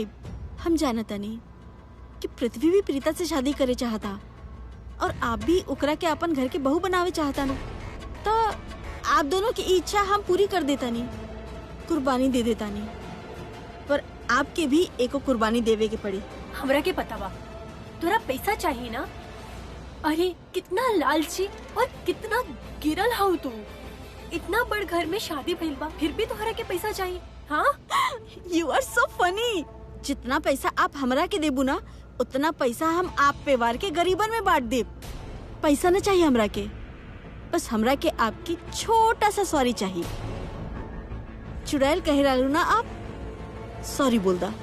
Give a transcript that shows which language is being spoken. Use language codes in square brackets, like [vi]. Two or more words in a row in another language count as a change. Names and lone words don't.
[bho] हम जानता नहीं कि पृथ्वी भी प्रीता से शादी करे चाहता, और आप भी ओकरा के अपन घर के बहू बनावे चाहता ना, तो आप दोनों की इच्छा हम पूरी कर देता नहीं, कुर्बानी दे देता नहीं। पर आपके भी एको कुर्बानी देवे के पड़ी। हमरा के पता बा तोरा पैसा चाहिए ना। अरे कितना लालची और कितना गिरल हाउ तू। इतना बड़ घर में शादी भइल बा, फिर भी तोहरा के पैसा चाहिए? हाँ, [en] You are so funny. [bho] जितना पैसा आप हमरा के देबू ना, उतना पैसा हम आप परिवार के गरीबन में बांट देब। पैसा न चाहिए हमरा के, बस हमरा के आपकी छोटा सा सॉरी चाहिए। चुड़ैल कह रहलू ना आप, सॉरी बोल दा।